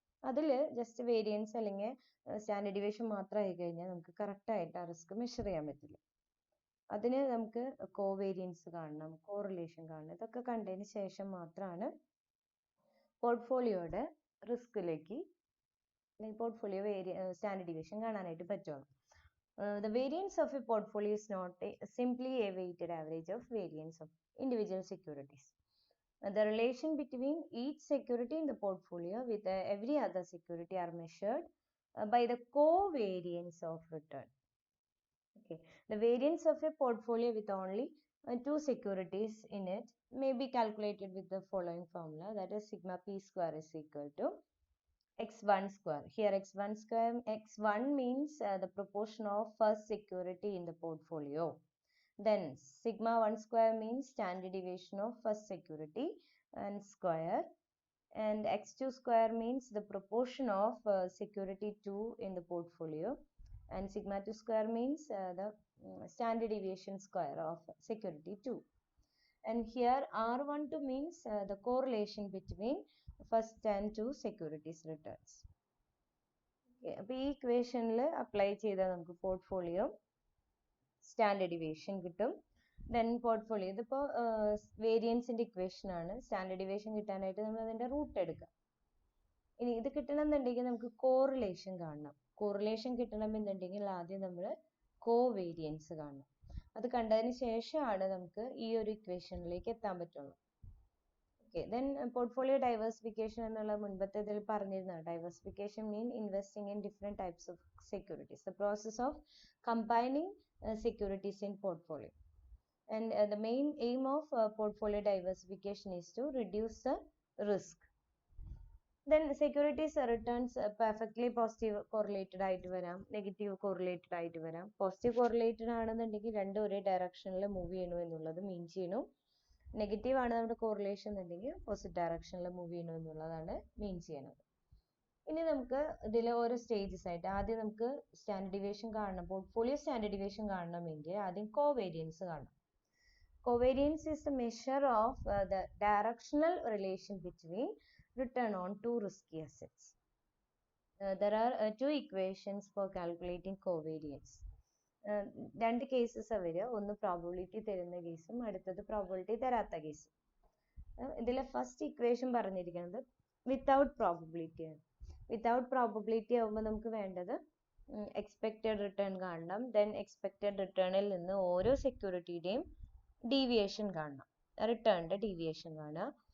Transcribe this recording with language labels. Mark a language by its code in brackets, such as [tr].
[ml] അതിൽ just variance അല്ലെങ്കിൽ standard deviation മാത്രമായി കഴിഞ്ഞാൽ നമുക്ക് കറക്റ്റ് ആയിട്ട് ആ റിസ്ക് മെഷർ ചെയ്യാൻ പറ്റില്ല. അതിന് നമുക്ക് കോവേരിയൻസ് കാണണം, കോറിലേഷൻ കാണണം. ഇതൊക്കെ കണ്ടതിന് ശേഷം മാത്രമാണ് പോർട്ട്ഫോളിയോയുടെ റിസ്കിലേക്ക് പോർട്ട്ഫോളിയോ സ്റ്റാൻഡേർഡ് ഡീവിയേഷൻ കാണാനായിട്ട് പറ്റുള്ളൂ. [en] The variance of a portfolio is not simply a weighted average of variance of individual securities. The relation between each security in the portfolio with every other security are measured by the covariance of return. Okay, the variance of a portfolio with only two securities in it may be calculated with the following formula, that is sigma p square is equal to x1 square. Here x1 means the proportion of first security in the portfolio. Then sigma 1 square means standard deviation of first security and square, and x2 square means the proportion of security 2 in the portfolio, and sigma 2 square means the standard deviation square of security 2. And here R12 means the correlation between first and two securities returns. [ml] അപ്പോൾ ഈ ഇക്വേഷനിൽ apply ചെയ്താൽ നമുക്ക് portfolio standard deviation കിട്ടും. Then portfolio ഇതിപ്പോൾ വേരിയൻസിന്റെ equation ആണ്. Standard deviation കിട്ടാനായിട്ട് നമ്മൾ അതിന്റെ റൂട്ട് എടുക്കാം. ഇനി ഇത് കിട്ടണമെന്നുണ്ടെങ്കിൽ നമുക്ക് കോറിലേഷൻ കാണണം. കോറിലേഷൻ കിട്ടണമെന്നുണ്ടെങ്കിൽ ആദ്യം നമ്മൾ കോവേരിയൻസ് കാണണം. അത് കണ്ടതിന് ശേഷമാണ് നമുക്ക് ഈ ഒരു ഇക്വേഷനിലേക്ക് എത്താൻ പറ്റുള്ളൂ. [en] Okay, then portfolio diversification [ml] എന്നുള്ള മുൻപത്തെ ഇതിൽ പറഞ്ഞിരുന്ന [en] diversification mean investing in different types of securities, the process of combining securities in portfolio, and the main aim of portfolio diversification is to reduce the risk. Then securities returns perfectly positive correlated [ml] ആയിട്ട് വരാം, [en] negative correlated [ml] ആയിട്ട് വരാം. Positive correlated ആണെന്നുണ്ടെങ്കിൽ രണ്ടും ഒരേ ഡയറക്ഷനിൽ move ചെയ്യണു എന്നുള്ളത് മീൻ ചെയ്യണു. നെഗറ്റീവ് ആണ് നമ്മുടെ കോറിലേഷൻ എന്നുണ്ടെങ്കിൽ ഓപ്പോസിറ്റ് ഡയറക്ഷനിൽ മൂവ് ചെയ്യണം എന്നുള്ളതാണ് മീൻ ചെയ്യണത്. ഇനി നമുക്ക് ഇതിൽ ഓരോ സ്റ്റേജസ് ആയിട്ട് ആദ്യം നമുക്ക് സ്റ്റാൻഡേർഡ് ഡീവിയേഷൻ കാണണം. പോർട്ട്ഫോളിയോ സ്റ്റാൻഡേർഡ് ഡീവിയേഷൻ കാണണമെങ്കിൽ ആദ്യം കോവേരിയൻസ് കാണണം. [en] Covariance is the measure of the directional relation between return on two risky assets. There are two equations for calculating covariance. [ml] രണ്ട് കേസസ് വരിക, ഒന്ന് പ്രോബബിലിറ്റി തരുന്ന കേസും അടുത്തത് പ്രോബബിലിറ്റി തരാത്ത കേസും. ഇതിലെ ഫസ്റ്റ് ഇക്വേഷൻ പറഞ്ഞിരിക്കുന്നത് വിത്തൗട്ട് പ്രോബബിലിറ്റി ആണ്. വിത്തൗട്ട് പ്രോബബിലിറ്റി ആകുമ്പോൾ നമുക്ക് വേണ്ടത് എക്സ്പെക്റ്റഡ് റിട്ടേൺ കാണണം. ദെൻ എക്സ്പെക്റ്റഡ് റിട്ടേണിൽ നിന്ന് ഓരോ സെക്യൂരിറ്റിയുടെയും ഡീവിയേഷൻ കാണണം, റിട്ടേണിന്റെ ഡീവിയേഷൻ കാണുക.